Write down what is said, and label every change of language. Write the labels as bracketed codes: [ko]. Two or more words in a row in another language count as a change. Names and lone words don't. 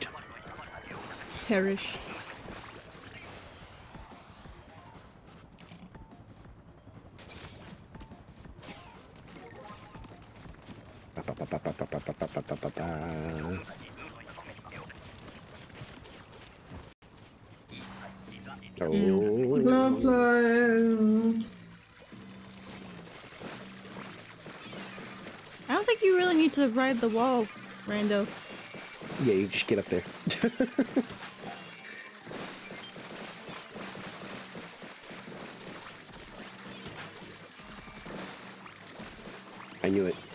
[en] Perish. Ba, ba, ba, ba, ba, ba, ba, ba, ba, ba, ba, ba. Oh. Glowflies. I don't think you really need to ride the wall, Rando. Yeah, you just get up there. I knew it.